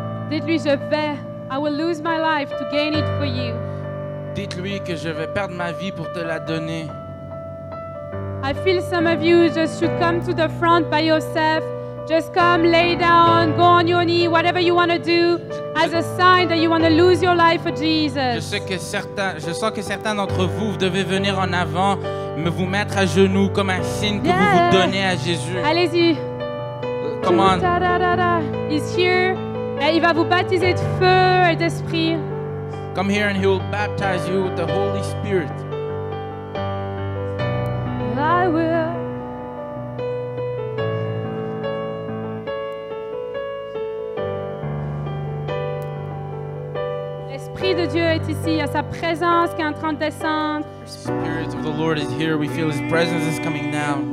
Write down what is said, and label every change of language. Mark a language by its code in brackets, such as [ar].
[fr] Dites-lui, je vais. [en] I will lose my life to gain it for you. [fr] Dites-lui que je vais perdre ma vie pour te la donner. [en] I feel some of you just should come to the front by yourself. Just come, lay down, go on your knee, whatever you want to do, as a sign that you want to lose your life for Jesus. [fr] Je sens que certains d'entre vous, vous devez venir en avant, me vous mettre à genoux comme un signe que vous [en] Yeah. [fr] vous donnez à Jésus. Allez-y. [en] Come on. Ta-da-da-da. He's here. [fr] Et il va vous baptiser de feu et d'esprit. [en] Come here and he will baptize you with the Holy Spirit. I will. [fr] L'Esprit de Dieu est ici, il y a sa présence qui est en train de descendre. [en] The Spirit of the Lord is here. We feel his presence is coming down.